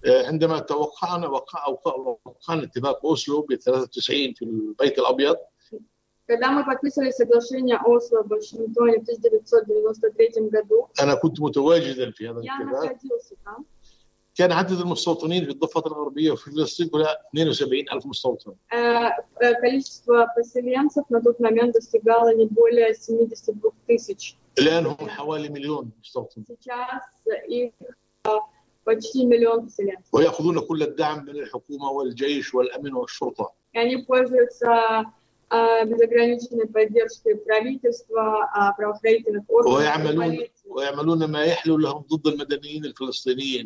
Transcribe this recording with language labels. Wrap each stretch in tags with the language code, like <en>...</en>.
<ar>عندما توقعنا وقعنا اتفاق أوسلو ب 93 في البيت الأبيض.</ar> <ru>Когда мы подписали соглашение Осло в Вашингтоне в 1993 году.</ru> <ar>أنا كنت متواجدا في هذا الاتفاق.</ar> <ru>Я находился там.</ru> <ar>كان عدد المستوطنين في الضفة الغربية وفي فلسطين كلها 72 ألف مستوطن.</ar> <ru>كالشفة поселенцев на тот момент достигало не более 72 тысяч.</ru> <ar>الآن هم حوالي مليون مستوطن.</ar> <ru>Сейчас их почти миллион поселенцев.</ru> <ar>ويأخذون كل الدعم من الحكومة والجيش والأمن والشرطة.</ar> <ru>Они пользуются безограниченной поддержкой правительства, правоохранительных органов.</ru> <ar>ويعملون ما يحلو لهم ضد المدنيين الفلسطينيين.</ar>